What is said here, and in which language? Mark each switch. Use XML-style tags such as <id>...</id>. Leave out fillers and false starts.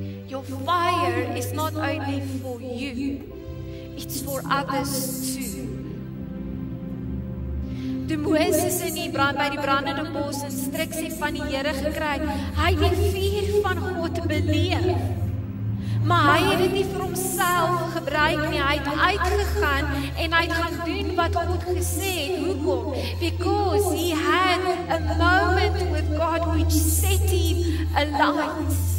<en>Your fire is not only for you, it's for others too.</en> <af>Toe Moses by die brandende bos instruksie van die Here gekry, hy het die vuur van God beleef. Maar hy het dit nie vir homself gebruik nie, hy het uitgegaan en hy het gaan doen wat God gesê het. Hoekom?</af> <en>Because he had a moment with God which set him alight.</en>